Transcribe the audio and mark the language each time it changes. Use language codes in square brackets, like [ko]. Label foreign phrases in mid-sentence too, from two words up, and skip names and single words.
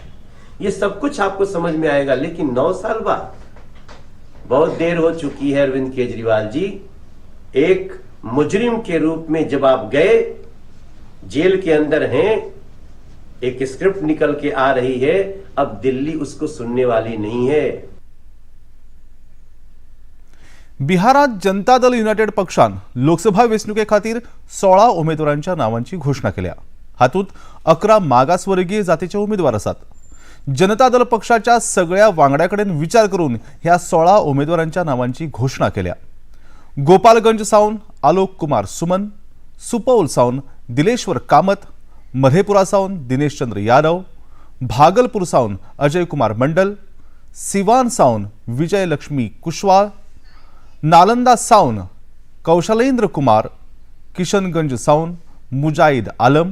[hi] ये सब कुछ आपको समझ में आएगा, लेकिन 9 साल बाद बहुत देर हो चुकी है। अरविंद केजरीवाल जी, एक मुजरिम के रूप में जब आप गए, जेल के अंदर हैं, एक स्क्रिप्ट निकल के आ रही है, अब दिल्ली उसको सुनने वाली नहीं है। [kok] बिहारात जनता दल युनायटेड पक्षान लोकसभा वेंचणुके खातीर 16 उमेदवारांच्या नावांची घोषणा केल्या। हातूंत 11 मागासवर्गीय जातीचे उमेदवार आसात। जनता दल पक्षाच्या सगळ्या वांगड्याकडेन विचार करून ह्या 16 उमेदवारांच्या नावांची घोषणा केल्या। गोपालगंज सावन आलोक कुमार सुमन, सुपौल सावन दिलेश्वर कामत, मधेपुरा सावन दिनेश चंद्र यादव, भागलपुर सावन अजय कुमार मंडल, सिवान सावन विजय लक्ष्मी कुशवाहा, नालंदा सावन कौशलेंद्र कुमार, किशनगंज सावन मुजाहिद आलम,